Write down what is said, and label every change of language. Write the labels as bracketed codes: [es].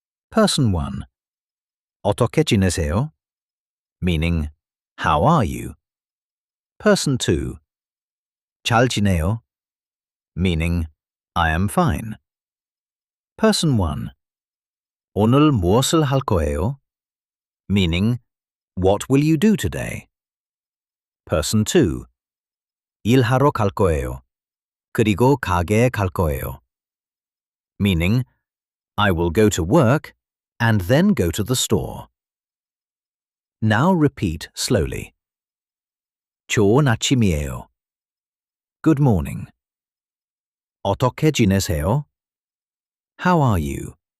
[en] Person 1. [ko] 어떻게 지내세요? [en] Meaning how are you? Person 2. [ko] 잘 지내요? [en] Meaning I am fine. Person 1. [ko] 오늘 무엇을 할 거예요? [en] Meaning what will you do today? Person 2. [ko] 일하러 갈 거예요. 그리고 가게에 갈 거예요. [en] Meaning I will go to work and then go to the store. Now repeat slowly. [ko] 좋은 아침이에요. [en] Good morning. [ko] 어떻게 지내세요? [en] How are you?